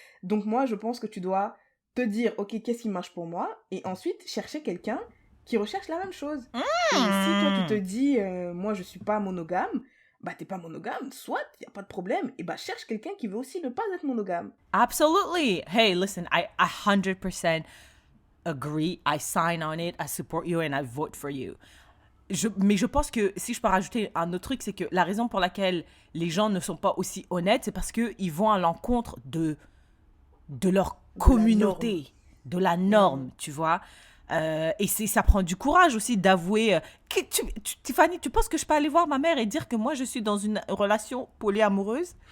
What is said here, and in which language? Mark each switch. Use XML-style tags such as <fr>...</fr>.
<fr>Donc moi, je pense que tu dois te dire, ok, qu'est-ce qui marche pour moi? Et ensuite, chercher quelqu'un qui recherche la même chose. Et si toi, tu te dis, moi, je suis pas monogame, bah, t'es pas monogame, soit, y a pas de problème, et bah, cherche quelqu'un qui veut aussi ne pas être monogame.</fr> <en>Absolutely. Hey, listen, I 100% agree. I sign on it, I support you, and I vote for you.</en> <fr>Mais je pense que si je peux rajouter un autre truc, c'est que la raison pour laquelle les gens ne sont pas aussi honnêtes, c'est parce qu'ils vont à l'encontre de leur communauté, de la norme, tu vois. Et ça prend du courage aussi d'avouer. Tiffany, tu penses que je peux aller voir ma mère et dire que moi, je suis dans une relation polyamoureuse?</fr>